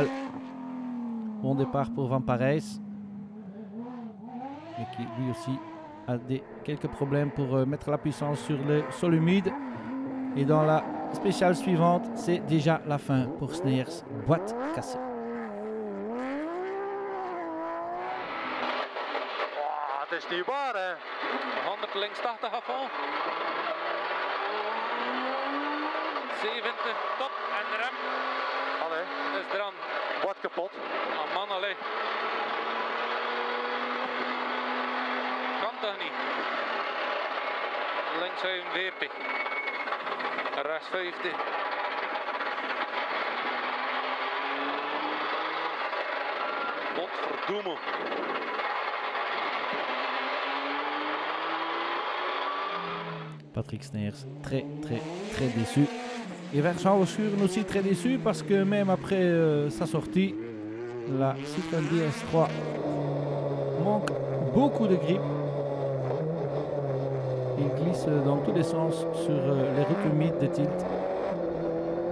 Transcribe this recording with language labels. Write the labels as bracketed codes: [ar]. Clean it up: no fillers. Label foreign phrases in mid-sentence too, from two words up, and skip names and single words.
[fr] Bon départ pour Van Parijs, mais qui lui aussi a quelques problèmes pour mettre la puissance sur le sol humide. Et dans la spéciale suivante, c'est déjà la fin pour Sneyers, boîte cassée. [nl] Het is niet waar, hè? 100 links 80 [fr] à fond. [nl] 70 top en rem. Allee, Dat is eraan. wat kapot. Oh man, allee. Kan toch niet? Links 45. Rechts 50. Godverdomme. [fr] Patrick Sneyers très déçu. Et Vincent Verschuren aussi très déçu parce que même après sa sortie, la Citroën DS3 manque beaucoup de grip. Il glisse dans tous les sens sur les routes humides de Tielt.